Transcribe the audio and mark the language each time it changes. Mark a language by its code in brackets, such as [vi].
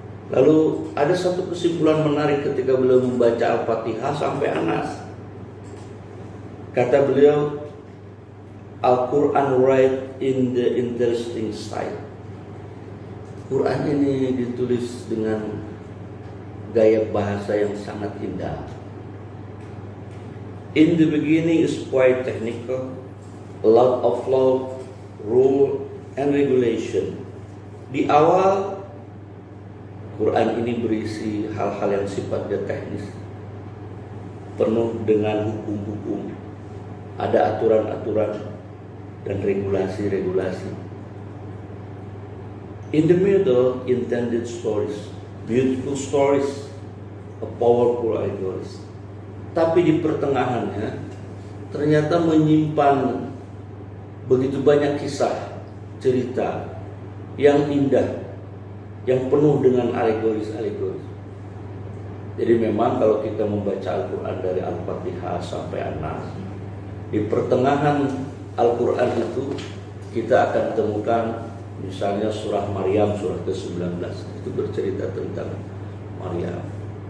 [id] Lalu ada satu kesimpulan menarik ketika beliau membaca Al-Fatihah sampai Anas. Kata beliau, [en] Al-Quran write in the interesting style. [id] Quran ini ditulis dengan gaya bahasa yang sangat indah. [en] In the beginning is quite technical, a lot of law, rule, and regulation. [id] Di awal, Quran ini berisi hal-hal yang sifatnya teknis, penuh dengan hukum-hukum, ada aturan-aturan dan regulasi-regulasi. [en] In the middle, intended stories, beautiful stories, a powerful allegories. [id] Tapi di pertengahannya ternyata menyimpan begitu banyak kisah, cerita yang indah, yang penuh dengan alegoris-alegoris. Jadi memang kalau kita membaca Al-Quran dari Al-Fatihah sampai An-Nas, di pertengahan Al-Quran itu kita akan temukan misalnya surah Maryam, surah ke-19, itu bercerita tentang Maryam.